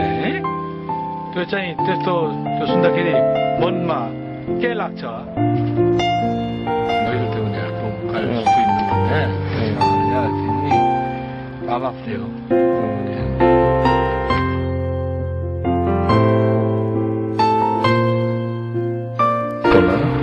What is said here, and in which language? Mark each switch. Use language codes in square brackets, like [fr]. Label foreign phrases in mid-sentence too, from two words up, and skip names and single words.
[ne] है त्यो चाहिँ त्यस्तो त्यो सुन्दाखेरि मनमा के लाग्छ? [ko] 너희들 때문에 좀 갈 수도 있는 건데 그냥 굉장히 마음 아프대요. 몰라요?